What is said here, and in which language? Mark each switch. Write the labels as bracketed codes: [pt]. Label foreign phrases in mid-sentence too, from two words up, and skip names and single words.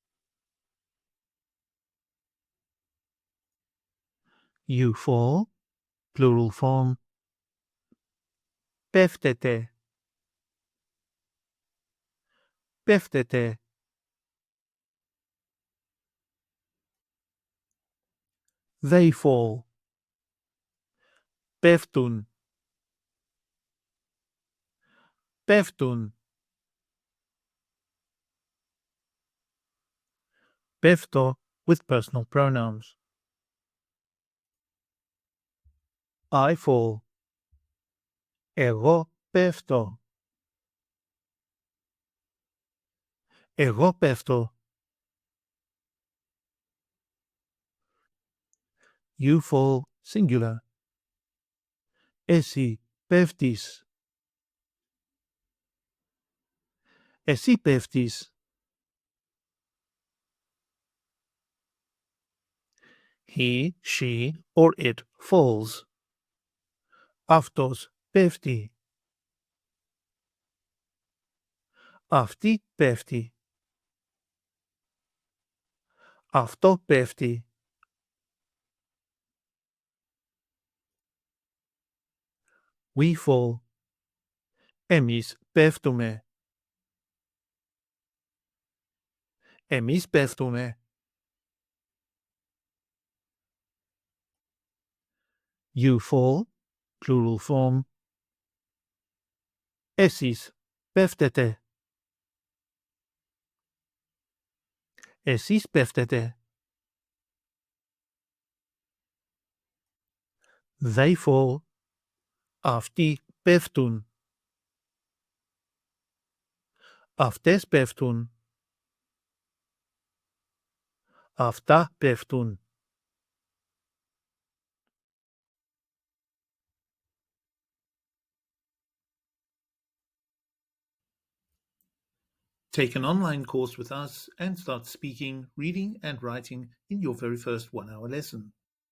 [en] You fall, plural form. [el] Πέφτετε. Πέφτετε. [en] They fall. [el] Πέφτουν. Πέφτουν. [en] Πέφτω with personal pronouns. I fall. [el] Εγώ πέφτω. Εγώ πέφτω. [en] You fall, singular. [el] Εσύ πέφτεις. Εσύ πέφτεις. [en] He, she or it falls. [el] Αυτός πέφτει. Αυτή πέφτει. Αυτό πέφτει. [en] We fall. [el] Εμείς πέφτουμε. Εμείς πέφτουμε. [en] You fall, plural form. [el] Εσείς πέφτετε. Εσείς πέφτετε. [en] They fall. [el] Αυτοί πέφτουν. Αυτές πέφτουν. Αυτά πέφτουν. [en] Take an online course with us and start speaking, reading and writing in your very first 1-hour lesson.